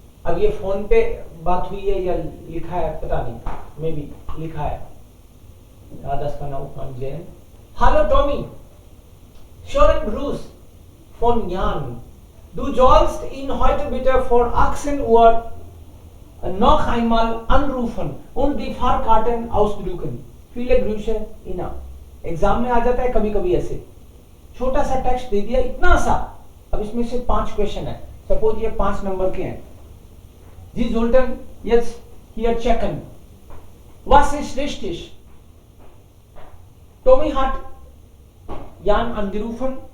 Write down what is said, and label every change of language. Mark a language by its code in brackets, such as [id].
[hi] अब ये फोन पे बात हुई है या लिखा है पता नहीं, मे बी लिखा है. [de] Ja, das kann auch man sehen. Hallo Tommy, schönen Gruß von Jan. Du sollst ihn heute bitte vor 18 Uhr noch einmal anrufen und die Fahrkarten ausdrucken. Viele Grüße, Ina. [hi] Exam में आ जाता है कभी कभी ऐसे छोटा सा टेक्स्ट दे दिया, इतना सा. अब इसमें से 5 क्वेश्चन है. सपोज ये 5 नंबर के हैं. [de] Sie sollten jetzt hier checken. Was ist richtig? Tommy hat Jan angerufen.